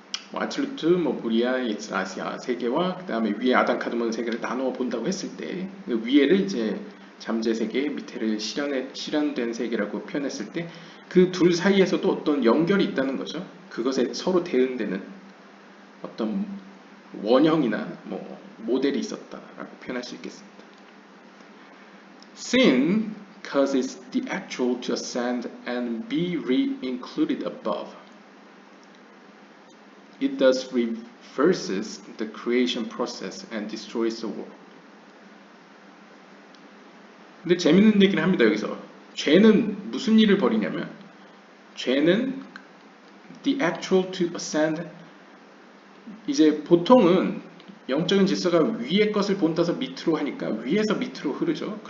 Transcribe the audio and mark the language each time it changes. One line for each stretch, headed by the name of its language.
Korean: 뭐 아질루트, 뭐 브리아, 아시아 세계와 그 다음에 위에 아담 카드몬 세계를 나누어 본다고 했을 때, 그 위에를 이제 잠재 세계, 밑에를 실현된 세계라고 표현했을 때 그 둘 사이에서도 어떤 연결이 있다는 거죠. 그것에 서로 대응되는 어떤 원형이나 뭐 모델이 있었다라고 표현할 수 있겠습니다.
English: Sin causes the actual to ascend and be re-included above. It thus reverses the creation process and destroys the world.
Korean: 근데 재밌는 얘기를 합니다. 여기서 죄는 무슨 일을 벌이냐면, 죄는
English: the actual to ascend,
Korean: 이제 보통은 영적인 질서가 위의 것을 본따서 밑으로 하니까 위에서 밑으로 흐르죠.